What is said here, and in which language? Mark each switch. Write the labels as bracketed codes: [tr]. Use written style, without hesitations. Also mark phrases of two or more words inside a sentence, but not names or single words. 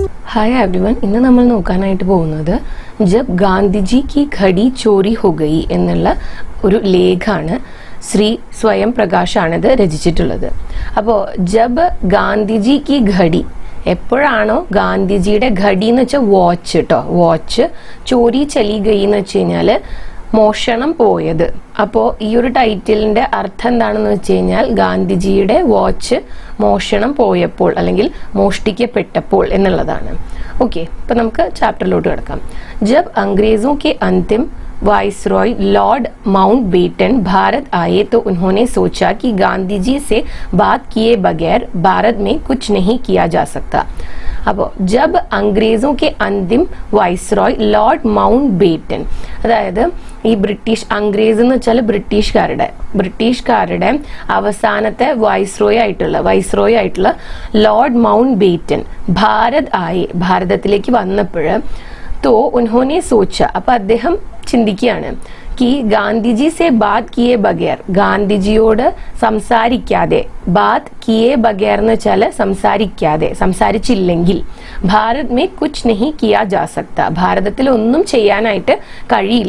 [en] hi everyone [ml] ഇന്ന് നമ്മൾ നോക്കാനായിട്ട് പോകുന്നത് [hi] जब गांधीजी की घड़ी चोरी हो गई [ml] എന്നുള്ള ഒരു ലേഖാണ്. ശ്രീ സ്വയം പ്രകാശ് ആണ് ഇത് രചിച്ചിട്ടുള്ളത്. അപ്പോൾ [hi] जब गांधीजी की घड़ी [ml] എപ്പോഴാണോ ഗാന്ധിജിയുടെ ഘടി എന്ന് വെച്ചാൽ വാച്ച് കേട്ടോ, വാച്ച് [hi] चोरी चली गई [ml] എന്ന് വെച്ച് കഴിഞ്ഞാൽ മോഷണം പോയത്. അപ്പോൾ ഈ ഒരു ടൈറ്റിലിന്റെ അർത്ഥം എന്താണെന്ന് വെച്ച് കഴിഞ്ഞാൽ ഗാന്ധിജിയുടെ വാച്ച് മോഷണം പോയപ്പോൾ അല്ലെങ്കിൽ മോഷ്ടിക്കപ്പെട്ടപ്പോൾ എന്നുള്ളതാണ്. ഓക്കെ, അപ്പൊ നമുക്ക് ചാപ്റ്ററിലോട്ട് കിടക്കാം. [hi] जब अंग्रेज़ों के अंतिम वाइसरॉय लॉर्ड माउंटबेटन भारत आए तो उन्होंने सोचा कि गांधी जी से बात किए बगैर भारत में कुछ नहीं किया जा सकता. അപ്പോൾ जब अंग्रेज़ों के अंतिम वाइसरॉय लॉर्ഡ് माउंटबेटन, [ml] അതായത് ഈ ബ്രിട്ടീഷ് അംഗ്രേസ് എന്ന് വെച്ചാൽ ബ്രിട്ടീഷുകാരുടെ അവസാനത്തെ വൈസ്രോയ് ആയിട്ടുള്ള ലോർഡ് മൗണ്ട് ബേറ്റൻ ഭാരതത്തിലേക്ക് വന്നപ്പോൾ [hi] तो उन्होंने सोचा, [ml] അപ്പൊ അദ്ദേഹം ചിന്തിക്കുകയാണ് कि [hi] गांधीजी से बात किए बगैर, [ml] ഗാന്ധിജിയോട് സംസാരിക്കാതെ, [hi] बात किए बगैर [ml] എന്ന് വെച്ചാൽ സംസാരിച്ചില്ലെങ്കിൽ [hi] भारत में कुछ नहीं किया जा सकता, [ml] ഭാരതത്തിൽ ഒന്നും ചെയ്യാനായിട്ട് കഴിയില്ല.